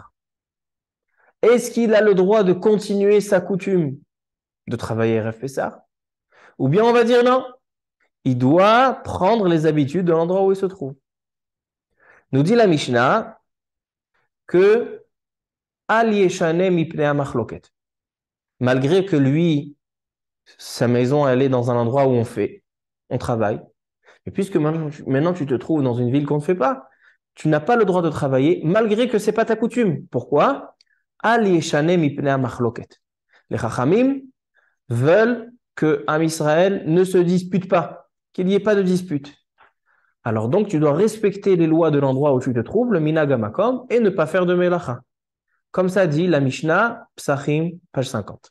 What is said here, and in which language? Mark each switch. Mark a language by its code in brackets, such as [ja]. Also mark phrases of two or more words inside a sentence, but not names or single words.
[fr] Est-ce qu'il a le droit de continuer sa coutume de travailler à Erev Pessah? Ou bien on va dire non, il doit prendre les habitudes de l'endroit où il se trouve. Nous dit la Mishnah que [he] אל ישנה מפני המחלוקת. [fr] Malgré que lui, sa maison, elle est dans un endroit où on travaille. Et puisque maintenant tu te trouves dans une ville qu'on ne fait pas, tu n'as pas le droit de travailler malgré que ce n'est pas ta coutume. Pourquoi? [he] אל ישנה מפני המחלוקת. [fr] Les chachamim veulent que [he] עם ישראל [fr] ne se dispute pas, qu'il n'y ait pas de dispute. Alors donc, tu dois respecter les lois de l'endroit où tu te trouves, le [he] מנהג המקום, [fr] et ne pas faire de melacha. Comme ça dit la Mishnah, Psachim, page 50.